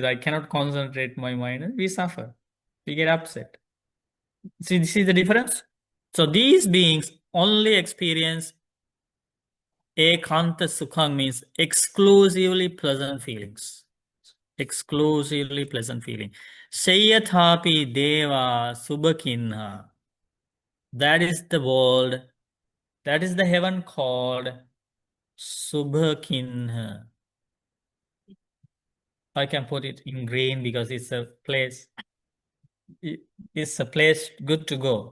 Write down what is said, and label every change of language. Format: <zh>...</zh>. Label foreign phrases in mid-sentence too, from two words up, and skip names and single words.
<en>I cannot concentrate my mind. And we suffer. We get upset. See the difference? So these beings only experience</en> <pi>ekanta sukhang</pi> <en>means exclusively pleasant feelings. Exclusively pleasant feeling.</en> <pi>Shayathapi deva subhakinha.</pi> <en>That is the world. That is the heaven called Subhakinha. I can put it in green because it's a place. It's a place good to go.</en>